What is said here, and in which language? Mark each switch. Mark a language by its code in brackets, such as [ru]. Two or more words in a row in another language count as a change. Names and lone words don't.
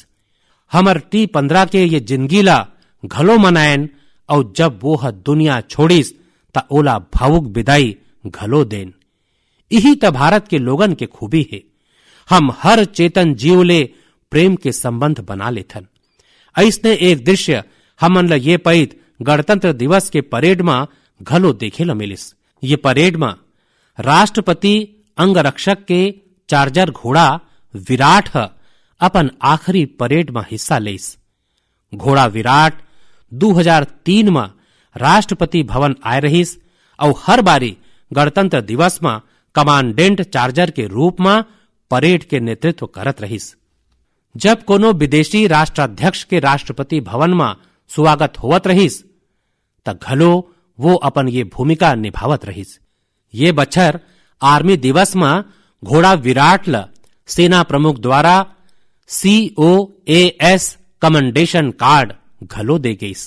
[hne] हमर T15 के ये जिंदगी ला घलो मनायन और जब वो दुनिया छोड़िस ता ओला भावुक विदाई घलो देन। यही त भारत के लोगन के खूबी है। हम हर चेतन जीव ले प्रेम के संबंध बना लेथन। ऐसने एक दृश्य हमन ला ये पैत गणतंत्र दिवस के परेड में घलो देखे ल मिलिस। ये परेड में राष्ट्रपति अंगरक्षक के चार्जर घोड़ा विराट अपन आखिरी परेड में हिस्सा लेस। घोड़ा विराट 2003 में राष्ट्रपति भवन आए रहिस और हर बारी गणतंत्र दिवस में कमांडेंट चार्जर के रूप में परेड के नेतृत्व करत रहिस। जब कोनो विदेशी राष्ट्राध्यक्ष के राष्ट्रपति भवन में स्वागत होवत रहिस त घलो वो अपन ये भूमिका निभावत रहिस। ये बछर आर्मी दिवस में घोड़ा विराट ल सेना प्रमुख द्वारा [en] COAS Commendation Card [hne] घलो दे गईस।